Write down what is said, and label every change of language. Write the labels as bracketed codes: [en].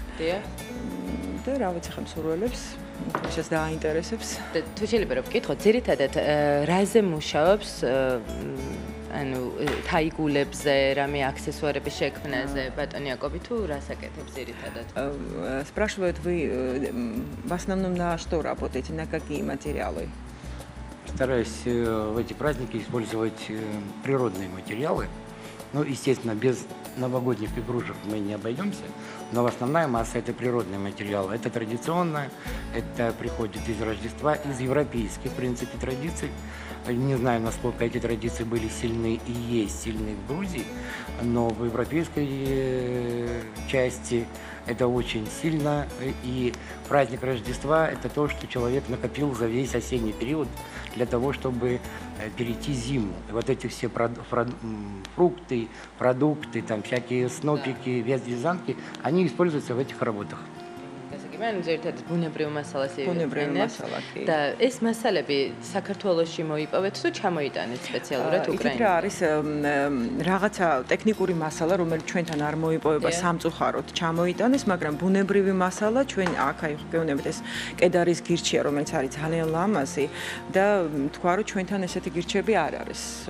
[ka] დიახ. და რა ვიცი ხომ მსურველებს ვისაც დააინტერესებს. თუ შეიძლება რომ ვკითხოთ, ძირითადად რაზე მუშაობს ანუ თაიგულებზე, რამე აქსესუარების შექმნაზე, ბატონი Якоби, თუ რას აკეთებს ძირითადად? [ru] Спрашивают вы, в основном на что работаете, на какие материалы? Стараюсь в эти праздники использовать природные материалы. Ну, естественно, без новогодних игрушек мы не обойдемся, но основная масса это природные материалы. Это традиционно, это приходит из Рождества, из европейских, в принципе, традиций. Не знаю, насколько эти традиции были сильны и есть сильны в Грузии, но в европейской части это очень сильно. И праздник Рождества – это то, что человек накопил за весь осенний период для того, чтобы перейти зиму. И вот эти все фрукты, продукты, там всякие снопики, вязанки, они используются в этих работах. [ka] მან ზერთად ბუნებრივ მასალას ბუნებრივ მასალა კი და ეს მასალები საქართველოში მოიპოვეთ თუ ჩამოიტანეთ სპეციალურად უკრაინაში? იქ რა არის რაღაცა ტექნიკური მასალა, რომელიც ჩვენთან არ მოიპოვება სამწუხაროდ ჩამოიტანეს, მაგრამ ბუნებრივი მასალა ჩვენ აქ აი გეუბნებით ეს კედარის გირჩია, რომელიც არის ძალიან ლამაზი და თქვა რომ ჩვენთან ესეთი გირჩები არ არის.